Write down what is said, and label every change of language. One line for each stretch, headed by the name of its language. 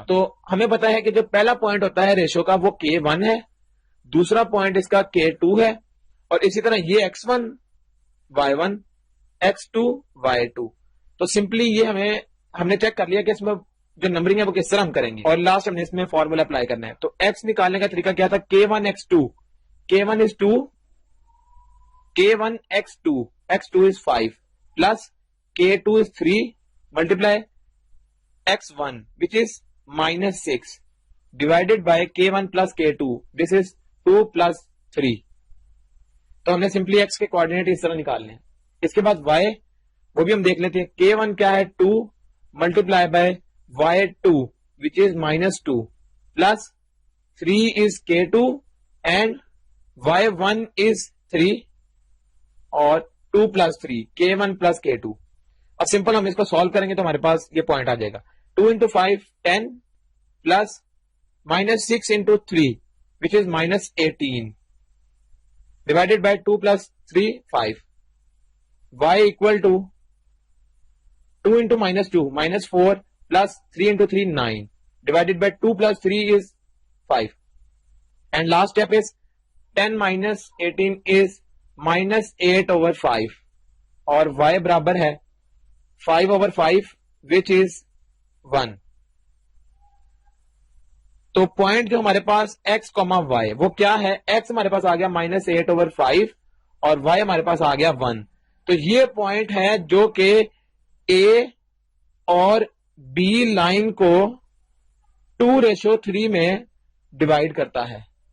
Hindi: तो हमें पता है कि जो पहला पॉइंट होता है रेशो का वो k1 है, दूसरा पॉइंट इसका k2 है, और इसी तरह ये x1 y1 x2 y2. तो सिंपली ये हमने चेक कर लिया कि इसमें जो नंबरिंग है वो किस तरह हम करेंगे, और लास्ट हमने इसमें फॉर्मूला अप्लाई करना है. तो x निकालने का तरीका क्या था?
English: k1x2, k1 is 2, k1x2, x2 is 5 plus k2 is 3 multiply x1 which is -6 divided by k1 plus k2, this is 2 plus 3.
Hindi: तो हमने सिंपली x के कोऑर्डिनेट इस तरह निकालने हैं. इसके बाद y, वो भी हम देख लेते हैं. k1 क्या है?
English: 2 multiply by y2 which is -2 plus 3 is k2 and y1 is 3 और 2 plus 3 k1 plus k2.
Hindi: अब सिंपल हम इसको सॉल्व करेंगे तो हमारे पास ये पॉइंट आ जाएगा.
English: 2 into 5 10 plus -6 into 3 which is -18 divided by 2 plus 3 5. y equal to 2 into -2 -4 plus 3 into 3 9 divided by 2 plus 3 is 5. And last step is 10 minus 18 is -8 over 5
Hindi: और y बराबर है
English: 5 over 5 which is 1.
Hindi: तो point जो हमारे पास x, y वो क्या है? x हमारे पास आ गया -8 over 5 और y हमारे पास आ गया 1. तो ये पॉइंट है जो कि a और b लाइन को 2:3 में डिवाइड करता है.